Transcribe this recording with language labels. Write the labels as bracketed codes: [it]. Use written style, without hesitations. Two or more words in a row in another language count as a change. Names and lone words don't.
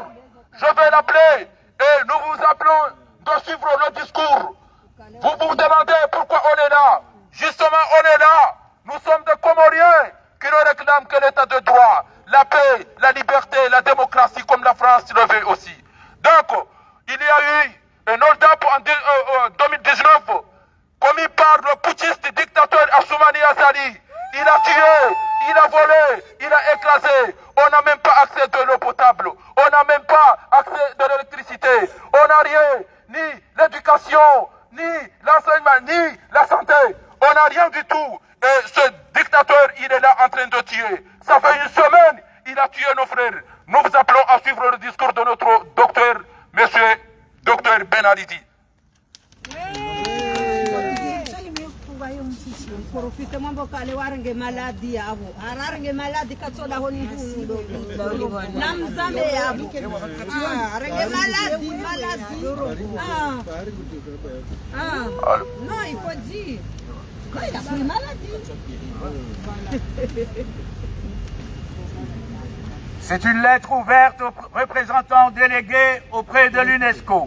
[fr] Je vais l'appeler et nous vous appelons de suivre le discours. Vous vous demandez pourquoi on est là. Justement, on est là. Nous sommes des Comoriens qui ne réclament que l'état de droit, la paix, la liberté, la démocratie, comme la France le veut aussi. Donc, il y a eu un hold-up en 2019 commis par le putschiste dictateur Assoumani Azali. Il a tué, il a volé, il a écrasé. On n'a même pas accès de l'eau potable. On n'a même pas accès de l'électricité. On n'a rien, ni l'éducation, ni l'enseignement, ni la santé. On n'a rien du tout. Et ce dictateur, il est là en train de tuer. Ça fait une semaine, il a tué nos frères. Nous vous appelons à suivre le discours de notre docteur, monsieur docteur Ben Alidi. [zdj] Profite mambo kale warange maladi yabo ararange maladi katsola honi ndundo namzame yabo arange maladi [fr] non il faut dire quand il a pris maladie. C'est une lettre ouverte aux représentants délégués auprès de l'UNESCO.